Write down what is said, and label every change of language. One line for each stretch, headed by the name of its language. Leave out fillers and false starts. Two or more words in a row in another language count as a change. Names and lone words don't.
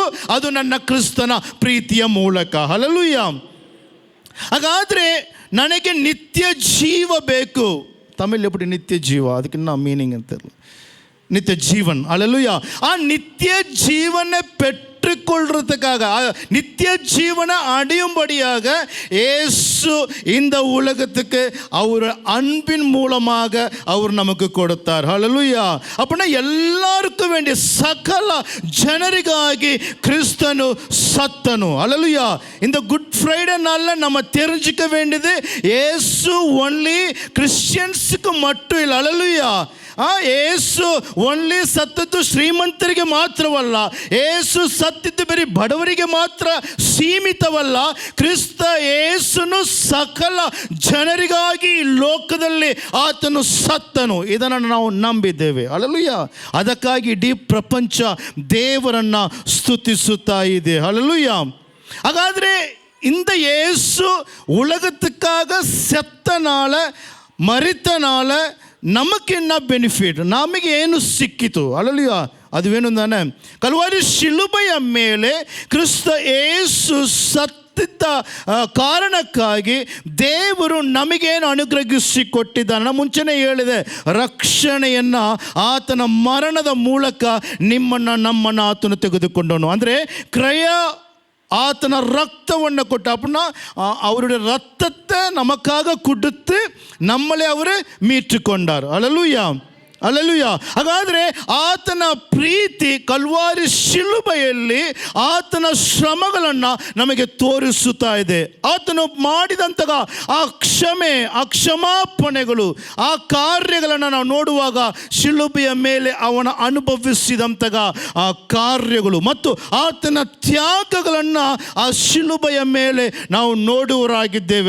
Kannada: ಅದು ನನ್ನ ಕ್ರಿಸ್ತನ ಪ್ರೀತಿಯ ಮೂಲಕ. ಹಲ್ಲೆಲೂಯಾ. ಹಾಗಾದರೆ ನನಗೆ ನಿತ್ಯ ಜೀವ ಬೇಕು.
Tamil: தமிழ் எப்படி
Kannada: ನಿತ್ಯ ಜೀವ, ಅದಕ್ಕೆ ನಾ ಮೀನಿಂಗ್ ಅಂತ
Tamil: நித்திய ஜீவன். அல்லேலூயா. நித்திய ஜீவனை பெற்றுக்கொள்றதுக்காக, நித்திய ஜீவனை அடையும்படியாக இயேசு இந்த உலகத்துக்கு அவர் அன்பின் மூலமாக அவர் நமக்கு கொடுத்தார். ஹல்லேலூயா. அப்படின்னா எல்லாருக்கும் வேண்டிய
Kannada: ಸಕಲ ಜನರಿಗಾಗಿ ಕ್ರಿಸ್ತನು ಸತ್ತನು.
Tamil: ஹல்லேலூயா. இந்த குட் ஃப்ரைடே நாளில் நம்ம தெரிஞ்சுக்க வேண்டியது, இயேசு ஒன்லி கிறிஸ்டியன்ஸுக்கு மட்டும் இல்லை. ஹல்லேலூயா.
Kannada: ಯೇಸು ಓನ್ಲಿ ಸತ್ತದ್ದು ಶ್ರೀಮಂತರಿಗೆ ಮಾತ್ರವಲ್ಲ, ಯೇಸು ಸತ್ತಿದ್ದು ಬರೀ ಬಡವರಿಗೆ ಮಾತ್ರ ಸೀಮಿತವಲ್ಲ. ಕ್ರಿಸ್ತ ಯೇಸುನು ಸಕಲ ಜನರಿಗಾಗಿ ಲೋಕದಲ್ಲಿ ಆತನು ಸತ್ತನು. ಇದನ್ನು ನಾವು ನಂಬಿದ್ದೇವೆ. ಹಲ್ಲೆಲೂಯಾ. ಅದಕ್ಕಾಗಿ ಇಡೀ ಪ್ರಪಂಚ ದೇವರನ್ನು ಸ್ತುತಿಸುತ್ತಾ ಇದೆ. ಹಲ್ಲೆಲೂಯಾ. ಹಾಗಾದರೆ
Tamil: இந்த இயேசு உலகத்துக்காக செத்தனால, மரித்தனால நமக்கு என்ன பெனிஃபிಟ್,
Kannada: ನಮಗೆ ಏನು ಸಿಕ್ಕಿತು? ಹಲ್ಲೆಲೂಯಾ. ಅದುವೇನು ತಾನೆ? ಕಲ್ವಾರಿ ಶಿಲುಬೆಯ ಮೇಲೆ ಕ್ರಿಸ್ತ ಯೇಸು ಸತ್ತಿದ್ದ ಕಾರಣಕ್ಕಾಗಿ ದೇವರು ನಮಗೇನು ಅನುಗ್ರಹಿಸಿಕೊಟ್ಟಿದ್ದಾನೆ. ನಾನು ಮುಂಚೆನೇ ಹೇಳಿದೆ, ರಕ್ಷಣೆಯನ್ನು ಆತನ ಮರಣದ ಮೂಲಕ ನಿಮ್ಮನ್ನು ನಮ್ಮನ್ನು ಆತನು ತೆಗೆದುಕೊಂಡನು. ಅಂದರೆ ಕ್ರಯ, ಆತನ ರಕ್ತವನ್ನು ಕೊಟ್ಟು.
Tamil: அப்படின்னா அவருடைய ரத்தத்தை நமக்காக கொடுத்து நம்மளை அவர் மீட்டு கொண்டார். அல்லேலூயா.
Kannada: ಅಲ್ಲೆಲೂಯಾ. ಹಾಗಾದರೆ ಆತನ ಪ್ರೀತಿ ಕಲ್ವಾರಿ ಶಿಲುಬೆಯಲ್ಲಿ ಆತನ ಶ್ರಮಗಳನ್ನು ನಮಗೆ ತೋರಿಸುತ್ತಾ ಇದೆ. ಆತನು ಮಾಡಿದಂತಹ ಆ ಕ್ಷಮೆ, ಆ ಕ್ಷಮಾಪಣೆಗಳು, ಆ ಕಾರ್ಯಗಳನ್ನು ನಾವು ನೋಡುವಾಗ ಶಿಲುಬೆಯ ಮೇಲೆ ಅವನ ಅನುಭವಿಸಿದಂತಹ ಆ ಕಾರ್ಯಗಳು ಮತ್ತು ಆತನ ತ್ಯಾಗಗಳನ್ನು ಆ ಶಿಲುಬೆಯ ಮೇಲೆ ನಾವು ನೋಡುವರಾಗಿದ್ದೇವೆ.